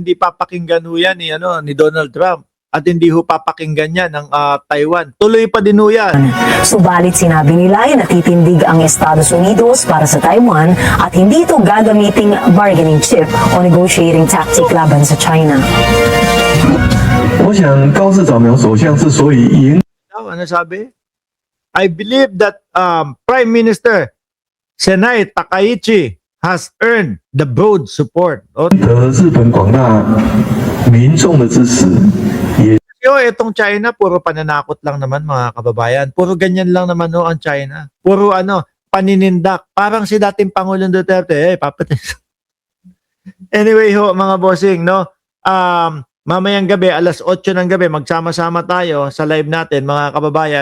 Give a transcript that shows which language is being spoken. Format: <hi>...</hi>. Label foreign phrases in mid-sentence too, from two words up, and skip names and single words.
<tl>Hindi papakinggan ho yan ni Donald Trump. At hindi ho papakinggan yan ng Taiwan. Tuloy pa din ho yan. Subalit sinabi nila ay natitindig ang Estados Unidos para sa Taiwan at hindi ito gagamiting</tl> <en>bargaining chip</en> <tl>o</tl> <en>negotiating tactic</en> <tl>laban sa China.</tl> <zh>我想高市早苗首相之所以赢</zh> <tl>Ano sabi?</tl> <en>I believe that Prime Minister Senai Takaichi has earned the broad support.</en> <zh>得日本广大民众的支持，也</zh> <tl>Itong China, puro pananakot lang naman mga kababayan. Puro ganyan lang naman ho ang China. Puro paninindak. Parang si dating Pangulong Duterte, papatay. Anyway ho, mga bossing, no? Mamayang gabi, alas 8 ng gabi, magsama-sama tayo sa live natin, mga kababayan.</tl>